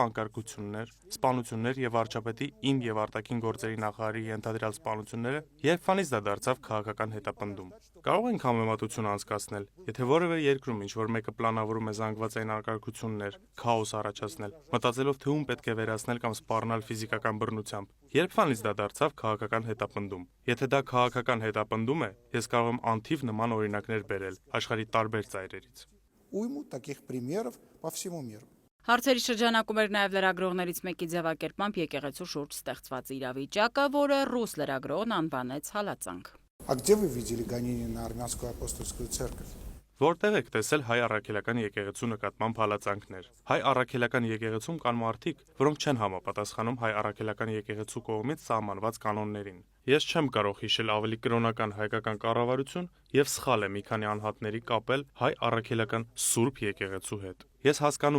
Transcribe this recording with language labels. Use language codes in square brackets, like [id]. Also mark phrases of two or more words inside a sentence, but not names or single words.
[hy] անկարգություններ, սպանություններ եւ վարչապետի իմ եւ արտաքին գործերի նախարարի ենթադրյալ սպանությունները, երբանից դա դարձավ քաղաքական հետապնդում։ Կարող ենք համեմատություն անցկացնել, եթե որևէ երկրում ինչ-որ մեկը պլանավորում է զանգվածային անկարգություններ, քաոս առաջացնել, մտածելով թե ում պետք է վերացնել կամ սպառնալ ֆիզիկական բռնությամբ, երբանից դա դարձավ քաղաքական հետապնդում։ Եթե դա քաղաքական հետապնդում է, ես կարող եմ անթիվ նման օրինակներ բերել աշխարհի տարբեր ծայրերից։ [ru] Уйму таких примеров по всему миру. [hy] Հարցերի շրջանակում էր նաև լրագրողներից մեկի ձևակերպմամբ եկեղեցու շուրջ ստեղծված իրավիճակը, որը ռուս լրագրողն անվանեց հալածանք։ [ru] А где вы видели гонения на армянскую апостольскую церковь? [hy] Որտեղ եք տեսել հայ առաքելական եկեղեցու նկատմամբ հալածանքներ։ Հայ առաքելական եկեղեցում կան մարդիկ, որոնք չեն համապատասխանում հայ առաքելական եկեղեցու կողմից սահմանված կանոններին։ Ես չեմ կարող հիշել ավելի կրոնական հայկական կառավարություն եւ սխալ է մի քանի անհատների կապել հայ առաքելական սուրբ եկեղեցու հետ։ Ես հասկանում